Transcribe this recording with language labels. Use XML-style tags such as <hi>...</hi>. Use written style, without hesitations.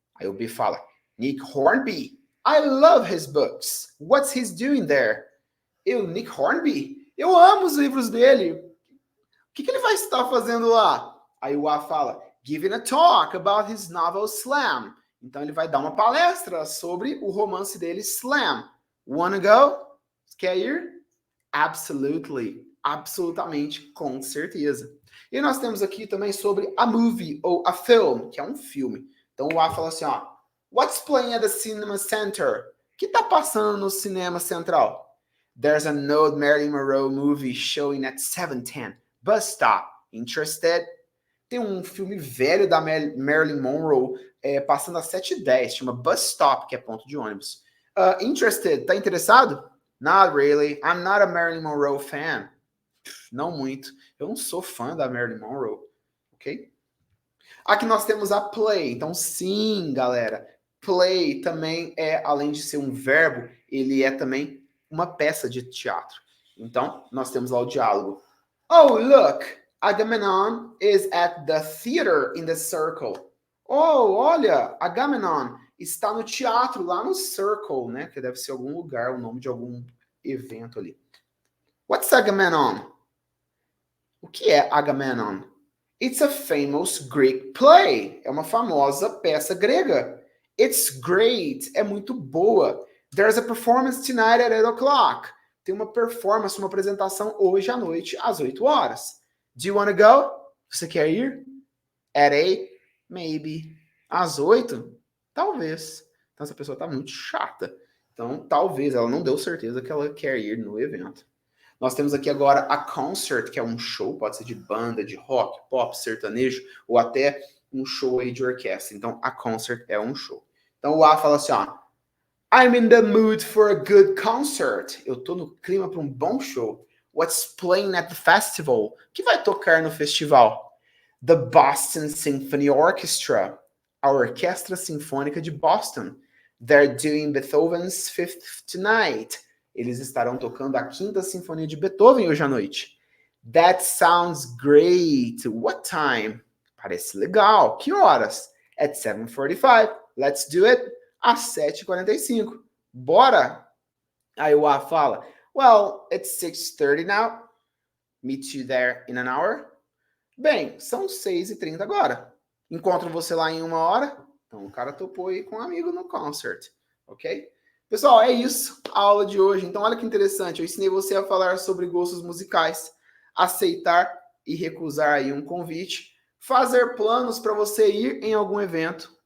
<pt>Aí o B fala,</pt> <en>Nick Hornby, I love his books. What's he doing there?</en> <pt>Eu, Nick Hornby? Eu amo os livros dele. O que ele vai estar fazendo lá? Aí o A fala,</pt> <en>giving a talk about his novel Slam.</en> <pt>Então ele vai dar uma palestra sobre o romance dele, Slam.</pt> <en>Wanna go?</en> <pt>Quer ir?</pt> <en>Absolutely.</en> <pt>Absolutamente, com certeza. E nós temos aqui também sobre a movie, ou a film, que é um filme. Então o A fala assim, ó,</pt> <en>What's playing at the cinema center?</en> <pt>O que tá passando no cinema central?</pt> <en>There's an old Marilyn Monroe movie showing at 7:10. Bus stop. Interested?</en> <pt>Tem um filme velho da Marilyn Monroe passando às 7:10, chama Bus Stop, que é ponto de ônibus.</pt> <en>Interested?</en> <pt>Tá interessado?</pt> <en>Not really. I'm not a Marilyn Monroe fan.</en> <pt>Não muito. Eu não sou fã da Marilyn Monroe, ok? Aqui nós temos a play. Então, sim, galera. Play também é, além de ser um verbo, ele é também uma peça de teatro. Então, nós temos lá o diálogo.</pt> <en>Oh, look! Agamemnon is at the theater in the circle.</en> <pt>Oh, olha, Agamemnon está no teatro, lá no Circle, né? Que deve ser algum lugar, o nome de algum evento ali.</pt> <en>What's Agamemnon?</en> <pt>O que é Agamemnon?</pt> <en>It's a famous Greek play.</en> <pt>É uma famosa peça grega.</pt> <en>It's great.</en> <pt>É muito boa.</pt> <en>There's a performance tonight at 8 o'clock.</en> <pt>Tem uma performance, uma apresentação hoje à noite, às 8 horas.</pt> <en>Do you want to go?</en> <pt>Você quer ir?</pt> <en>At 8? Maybe.</en> <pt>Às 8? Talvez. Então essa pessoa tá muito chata. Então talvez ela não deu certeza que ela quer ir no evento. Nós temos aqui agora a concert, que é um show, pode ser de banda, de rock, pop, sertanejo, ou até um show aí de orquestra. Então a concert é um show. Então o A fala assim, ó,</pt> <en>I'm in the mood for a good concert.</en> <pt>Eu tô no clima para um bom show.</pt> <en>What's playing at the festival?</en> <pt>O que vai tocar no festival? The Boston Symphony Orchestra. A Orquestra Sinfônica de Boston.</pt> <en>They're doing Beethoven's Fifth tonight.</en> <pt>Eles estarão tocando a Quinta Sinfonia de Beethoven hoje à noite.</pt> <en>That sounds great. What time?</en> <pt>Parece legal. Que horas?</pt> <en>At 7:45. Let's do it.</en> <pt>Às 7:45. Bora! Aí o A fala,</pt> <en>well, it's 6:30 now. Meet you there in an hour.</en> <pt>Bem, são 6:30 agora. Encontro você lá em 1 hora. Então o cara topou aí com um amigo no concert, ok? Pessoal, é isso, a aula de hoje. Então olha que interessante, eu ensinei você a falar sobre gostos musicais, aceitar e recusar aí um convite, fazer planos para você ir em algum evento.</pt>